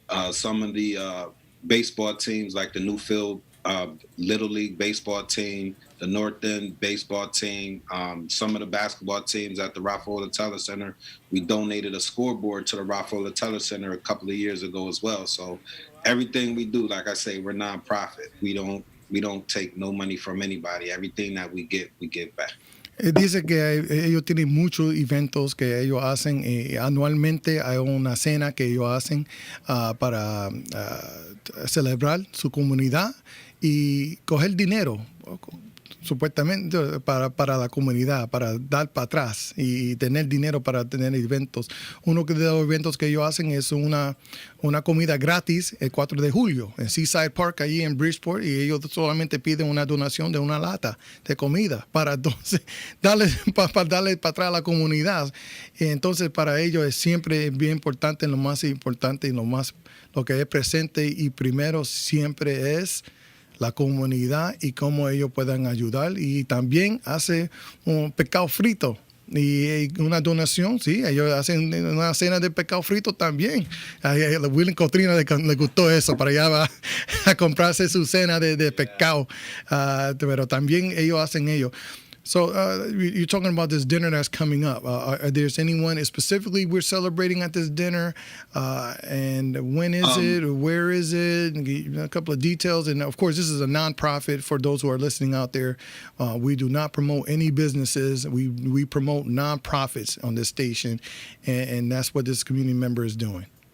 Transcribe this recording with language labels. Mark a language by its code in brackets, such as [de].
[en] Some of the baseball teams, like the Newfield Little League baseball team, the North End baseball team, some of the basketball teams at the Rafael Teller Center. We donated a scoreboard to the Rafael Teller Center a couple of years ago as well. So everything we do, like I say, we're nonprofit. We don't take no money from anybody. Everything that we get, we give back. [es] Dice que ellos tienen muchos eventos que ellos hacen. Anualmente hay una cena que ellos hacen para celebrar su comunidad y coger dinero, supuestamente para la comunidad, para dar para atrás y tener dinero para tener eventos. Uno de los eventos que ellos hacen es una comida gratis el 4 de julio en Seaside Park, allí en Bridgeport, y ellos solamente piden una donación de una lata de comida para entonces darle para atrás a la comunidad. Y entonces para ellos es siempre bien importante, lo más importante y lo que es presente y primero siempre es la comunidad y cómo ellos puedan ayudar. Y también hace un pescado frito y una donación, sí, ellos hacen una cena de pescado frito también. A Will y Cotrina le gustó eso, para allá va a comprarse su cena de pescado, pero también ellos hacen ello. [en] So you're talking about this dinner that's coming up. Are there anyone specifically we're celebrating at this dinner? And when is it? Or where is it? And a couple of details. And, of course, this is a nonprofit for those who are listening out there. We do not promote any businesses. We promote nonprofits on this station, and that's what this community member is doing.